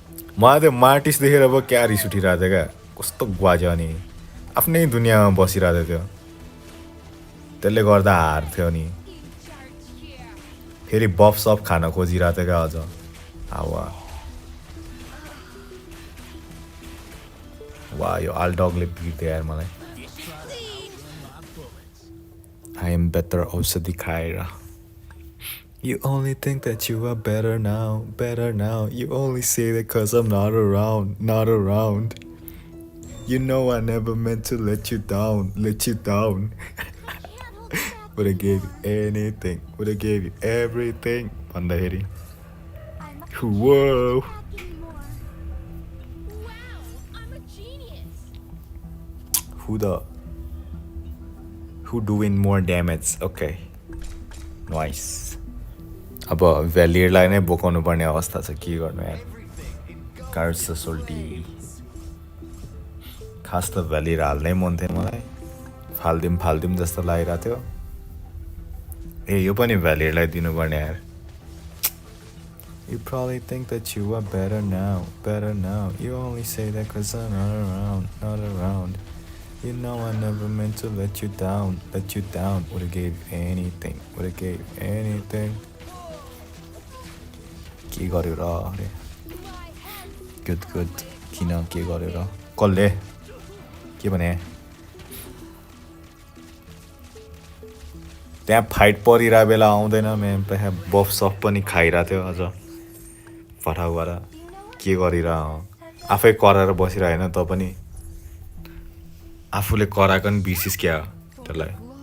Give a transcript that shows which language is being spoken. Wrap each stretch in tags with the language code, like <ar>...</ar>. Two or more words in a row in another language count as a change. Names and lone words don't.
<ne>मलाई त्यो मार्टिस देखेर अब क्या रिस उठिरहेको थियो क्या कस्तो ग्वाज्यो अनि आफ्नै दुनियाँमा बसिरहेको थियो त्यसले गर्दा हार्थ्यो नि फेरि बफ सफ खान खोजिरहेको थियो क्या अझ हावा वा यो आलडगले पिट्यो यार मलाई</ne> <en>I am better</en> <ne>औषधि खाएर</ne> <en>You only think that you are better now. You only say that cause I'm not around. You know I never meant to let you down. Would've gave you anything, would've gave you everything. भन्दाखेरि Whoa. Who doing more damage? Okay. Nice.</en> <ne>अब भ्यालियरलाई नै बोकाउनु पर्ने अवस्था छ के गर्नु यार कार्ड्स छ सोल्टी खास त भ्यालियर हाल्नै मन थियो मलाई फाल्दिउँ जस्तो लागिरहेको थियो ए यो पनि भ्यालियरलाई दिनुपर्ने यार</ne> <en>You probably think that you are better now. You only say that cause I'm not around. You know I never meant to let you down. Would've gave you anything.</en> <ne>के गर्यो र अरे गुड किन के गर्यो र कसले के भने त्यहाँ फाइट परिरहेको बेला आउँदैन म्याम त्यहाँ बफ सफ पनि खाइरहेको थियो अझ फटाउ भएर के गरिरह आफै कराएर बसिरह होइन त पनि आफूले कराएको नि बिर्सिस क्या त्यसलाई</ne>